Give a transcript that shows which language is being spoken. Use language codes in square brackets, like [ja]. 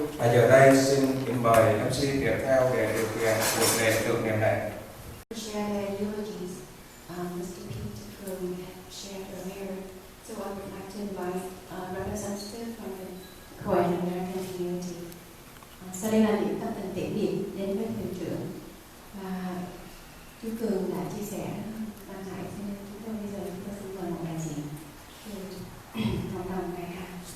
[vi] Giờ đây xin mời MC tiếp theo để điều khiển buổi lễ tưởng niệm này. [en] Share their eulogies. Mr. Peter had shared earlier, so I would like to invite a representative from the Korean American community. [vi] Sau đây là những tâm tình tiễn biệt đến với thuyền trưởng, và chú Cường đã chia sẻ ban nãy, cho nên chúng tôi bây giờ xin mời một đại diện cộng đồng ngày hai.